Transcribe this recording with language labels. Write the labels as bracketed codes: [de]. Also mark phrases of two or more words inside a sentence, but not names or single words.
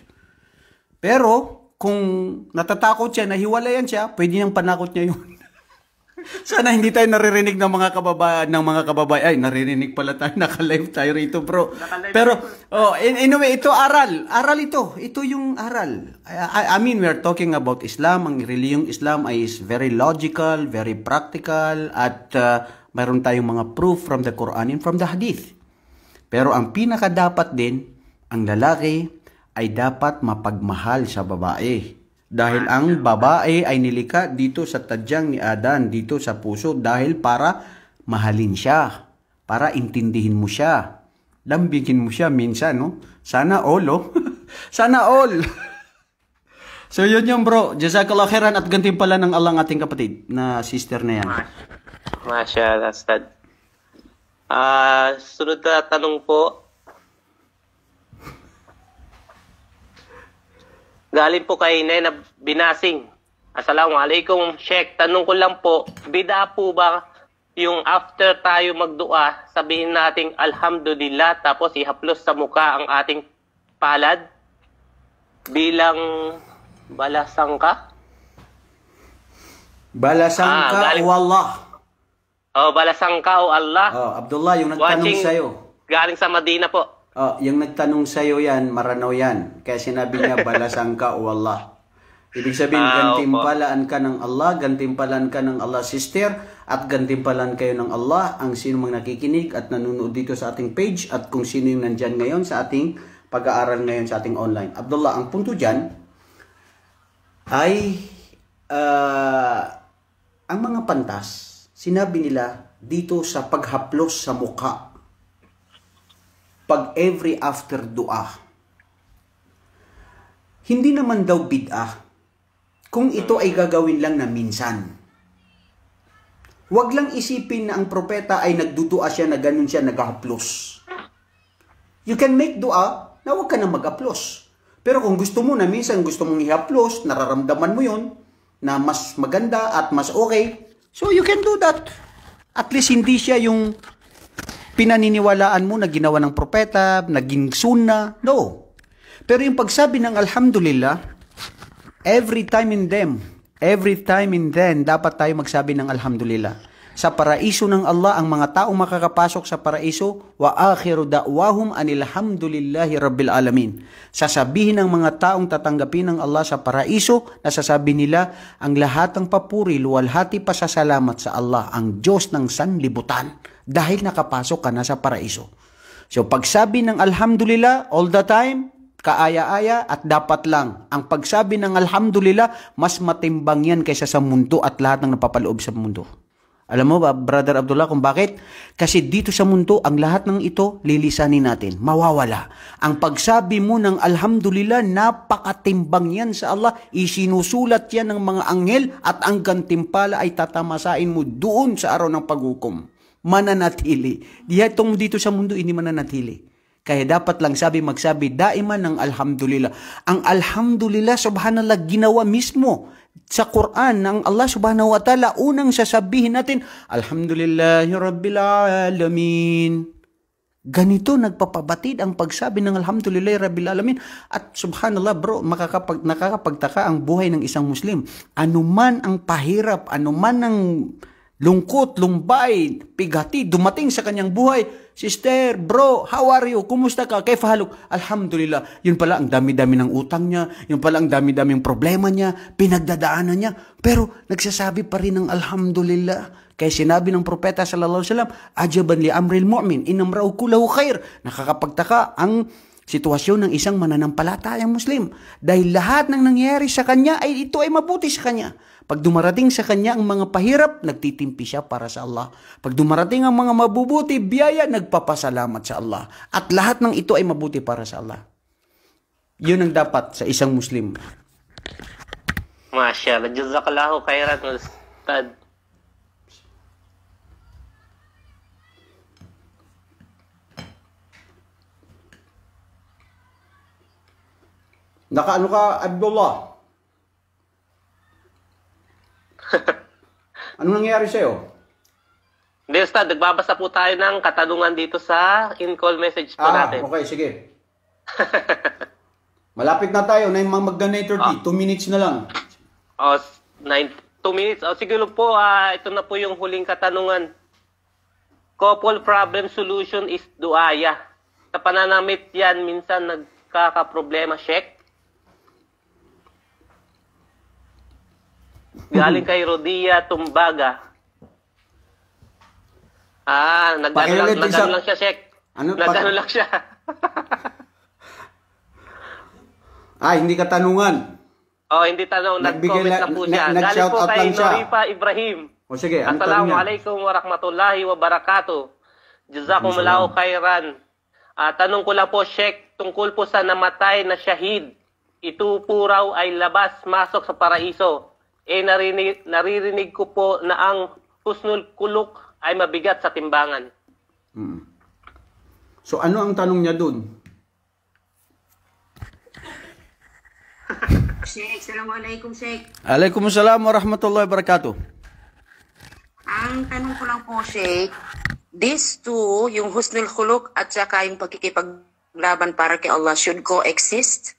[tl] Pero kung natatakot siya, nahiwalayan siya, pwede niyang panakot niya yun. Sana hindi tayo naririnig ng mga kababayan. Ay, naririnig pala tayo, naka-live tayo rito, bro. Pero anyway, ito aral. Aral ito. Ito yung aral. [en] I mean, we're talking about Islam. Ang reliyong Islam is very logical, very practical, [tl] at mayroon tayong mga [en] proof from the Quran and from the Hadith. [tl] Pero ang pinakadapat din, ang lalaki ay dapat mapagmahal sa babae. Dahil ang babae ay nilikha dito sa tadyang ni Adan, dito sa puso, dahil para mahalin siya, para intindihin mo siya, lambingin mo siya minsan, no? Sana all, oh. Sana all. So yun yung bro, [ar] جزاك الله خيرا [tl] at gantimpala ng Allah ng ating kapatid na sister na yan. Mashallah, Ustad. Sunod na tanong po. Galing po kay Nena Binasing. Assalamualaikum, Sheikh. Tanong ko lang po, bida po ba yung after tayo magdua, sabihin nating alhamdulillah, tapos ihaplos sa mukha ang ating palad bilang balasangka? [mrw] Balasangka o Allah. Balasangka o Allah. [tl] Abdullah, yung nagtanong sa'yo. Galing sa Madina po. Yung nagtanong sa'yo yan, maranaw yan. Kaya sinabi niya, [mrw] balasangka o Allah. [tl] Ibig sabihin, gantimpalaan ka ng Allah, gantimpalaan ka ng Allah, sister, at gantimpalaan kayo ng Allah, ang sino mang nakikinig at nanonood dito sa ating page, at kung sino yung nandyan ngayon sa ating pag-aaral ngayon sa ating online. Abdullah, ang punto dyan ay ang mga pantas, sinabi nila dito sa paghaplos sa mukha, pag [en] every after dua. [tl] Hindi naman daw bid'ah kung ito ay gagawin lang na minsan. Huwag lang isipin na ang propeta ay nagdudua siya na ganun siya naghaplos. [en] You can make dua [tl] na huwag ka na mag-haplos. Pero kung gusto mo na minsan gusto mong i-haplos, nararamdaman mo yun na mas maganda at mas okay, [en] so you can do that. [tl] At least hindi siya yung pinaniniwalaan mo na ginawa ng propeta, naging sunna. No. Pero yung pagsabi ng alhamdulillah, [en] every time and then, [tl] dapat tayo magsabi ng alhamdulillah. Sa paraiso ng Allah, ang mga taong makakapasok sa paraiso, [ar] وآخر دعواهم أن الحمد لله رب العالمين. [tl] Sasabihin ng mga taong tatanggapin ng Allah sa paraiso, nasasabi nila, ang lahat ng papuri, luwalhati pasasalamat sa Allah, ang Diyos ng sanlibutan, dahil nakapasok ka na sa paraiso. So pagsabi ng alhamdulillah [en] all the time, [tl] kaaya-aya at dapat lang. Ang pagsabi ng alhamdulillah, mas matimbang yan kaysa sa mundo at lahat ng napapaloob sa mundo. Alam mo ba, Brother Abdullah, kung bakit? Kasi dito sa mundo, ang lahat ng ito, lilisanin natin. Mawawala. Ang pagsabi mo ng alhamdulillah, napakatimbang yan sa Allah. Isinusulat yan ng mga anghel at ang gantimpala ay tatamasain mo doon sa araw ng paghukom. Mananatili. Dito sa mundo, hindi mananatili. Kaya dapat lang magsabi daiman ng alhamdulillah. Ang alhamdulillah, subhanallah, ginawa mismo sa Quran ng Allah [ar] سبحانه وتعالى. [tl] Unang sasabihin natin, [ar] الحمد لله رب العالمين. [tl] Ganito nagpapabatid ang pagsabi ng [ar] الحمد لله رب العالمين. [tl] At subhanallah bro, nakakapagtaka ang buhay ng isang Muslim. Anuman ang pahirap, anuman ang lungkot, lumbay, pigati, dumating sa kanyang buhay. [en] Sister, bro, how are you? [tl] Kumusta ka? [ar] كيف حالك؟ الحمد لله. [tl] Yun pala, ang dami-dami ng utang niya. Yun pala, ang dami-dami ng problema niya. Pinagdadaanan niya. Pero, nagsasabi pa rin ng alhamdulillah. Kaya sinabi ng propeta [ar] صلى الله عليه وسلم، عجبا لأمر المؤمن، إن أمره كله خير. [tl] Nakakapagtaka ang sitwasyon ng isang mananampalatayang Muslim. Dahil lahat ng nangyayari sa kanya, ito ay mabuti sa kanya. Pag dumarating sa kanya ang mga pahirap, nagtitimpi siya para sa Allah. Pag dumarating ang mga mabubuti, biyaya, nagpapasalamat sa Allah. At lahat ng ito ay mabuti para sa Allah. Yun ang dapat sa isang Muslim. [ar] ما شاء الله. جزاك الله خيرا, Ustad. [tl] Nakaano ka, Abdullah? Ano nangyayari sa'yo? Hindi, Ustad. Nagbabasa po tayo ng katanungan dito sa in-call message po natin. Okay, sige. Malapit na tayo na yung mga mag-donator 2 minutes na lang. 2 minutes. Siguro po, ito na po yung huling katanungan. [en] Couple problem solution is duaya. [tl] Sa pananamit yan, minsan nagkakaproblema, Sheikh. Galing kay Rodia Tumbaga. Nagano lang siya, Sheikh. Nagano lang siya. Hindi katanungan. Hindi tanong. Nag-comment na po siya. Galing po kay Norifa Ibrahim. Sige, [ar] السلام عليكم ورحمة الله وبركاته. جزاكم الله خيرا. [tl] Tanong ko lang po, Sheikh, tungkol po sa namatay na syahid. Ito po raw ay labas-masok sa paraiso. Naririnig ko po na ang [ar] حسن الخلق [tl] ay mabigat sa timbangan. So ano ang tanong niya dun? Sheikh, Assalamualaikum, Sheikh. [ar] وعليكم السلام ورحمة الله وبركاته. [tl] Ang tanong ko lang po, [en] Sheikh, these two, [tl] yung [ar] حسن الخلق [tl] at saka yung pagkikipaglaban para kay Allah, [en] should coexist?